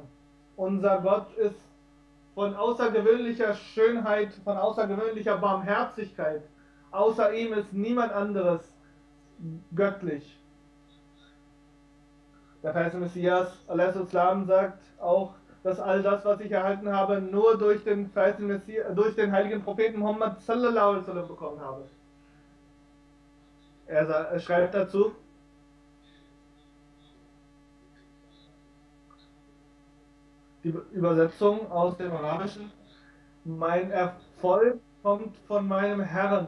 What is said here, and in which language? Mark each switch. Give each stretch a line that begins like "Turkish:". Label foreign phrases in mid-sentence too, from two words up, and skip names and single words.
German: Unser Gott ist von außergewöhnlicher Schönheit, von außergewöhnlicher Barmherzigkeit. Außer ihm ist niemand anderes göttlich. Der verheißene Messias, Islam, sagt auch, dass all das, was ich erhalten habe, nur durch den heiligen Propheten Muhammad
Arabic: صلى الله عليه وسلم
German: bekommen habe. Er schreibt dazu, die Übersetzung aus dem Arabischen: Mein Erfolg kommt von meinem Herrn.